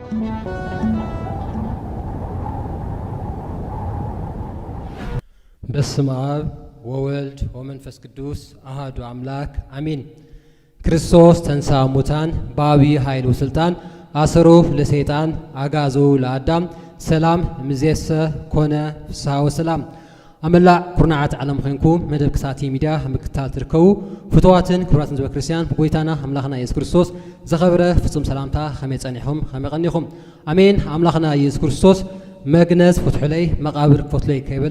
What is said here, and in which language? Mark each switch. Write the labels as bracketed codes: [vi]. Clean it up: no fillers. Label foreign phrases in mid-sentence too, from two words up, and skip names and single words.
[gez] በስመ አብ ወወልድ ወመንፈስ ቅዱስ አሐዱ አምላክ አሜን። ክርስቶስ ተንሥአ እሙታን በዐቢይ ኃይል ወሥልጣን አሰሮ ለሰይጣን አግዓዞ ለአዳም ሰላም እምይእዜሰ ኮነ ፍስሐ ወሰላም። አመላእ ኩርናዓት ዓለም [ti] ኮይንኩም መደብ ክሳቲ ሚድያ ምክትታል ትርከቡ ፍትዋትን ክቡራትን ህዝበ ክርስቲያን ጎይታና አምላኽና ኢየሱስ ክርስቶስ ዘኸብረ ፍጹም ሰላምታ ከመይ ጸኒሕኩም ከመይ ቀኒኹም አሜን። አምላኽና ኢየሱስ ክርስቶስ መግነዝ ፍትሑለይ መቃብር ክፈትለይ ከይበለ